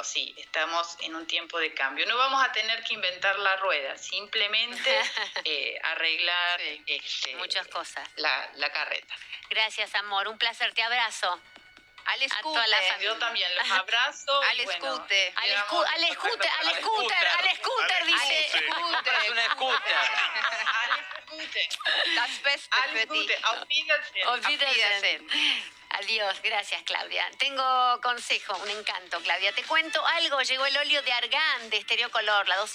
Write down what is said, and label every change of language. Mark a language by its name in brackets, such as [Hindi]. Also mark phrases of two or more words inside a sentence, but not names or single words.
[Spanish] Sí, estamos en un tiempo de cambio. No vamos a tener que inventar la rueda, simplemente arreglar muchas cosas. La carreta. Gracias, amor. Un placer. Te abrazo. Al A toda la scooter. familia. Yo también los abrazo. Al y bueno, scooter. Al quedamos scooter, en contacto para el scooter, dice. Es un scooter. Al scooter. [German] Das Beste [Spanish] Al [German] für dich. scooter. Auf Wiedersehen. Auf Wiedersehen. Wiedersehen. [Spanish] Adiós, gracias, Claudia. Tengo consejo, un encanto, Claudia. Te cuento algo, llegó el óleo de argán de Estereocolor, la dosis